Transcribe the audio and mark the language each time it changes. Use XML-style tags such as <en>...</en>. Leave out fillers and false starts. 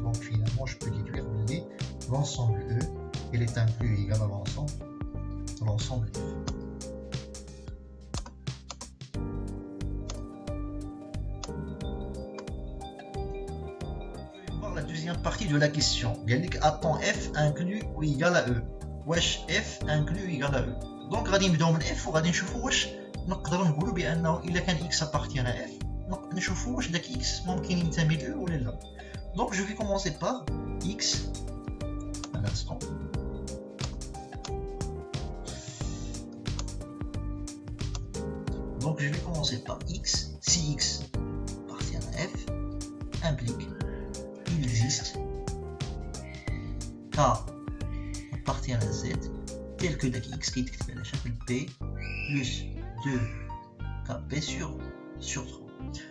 <fr>donc finalement je peux déduire بلي l'ensemble e il est inclus égal à l'ensemble f. La deuxième partie de la question</fr> <ar>قال لك</ar> <fr>attend f inclus ou égal à e واش f inclus égal à e.</fr> <ar>donc غادي نبداو من f وغادي نشوفوا واش نقدروا نقولوا بانه الا كان x appartient à f نشوفوا واش داك x ممكن ينتمي ل e ولا لا.</ar> <fr>donc je vais commencer par x un instant. donc je vais commencer par x. si x appartient à f implique il existe k appartient à z tel que داك x كيتكتب على شكل p plus 2kp sur 3.</fr>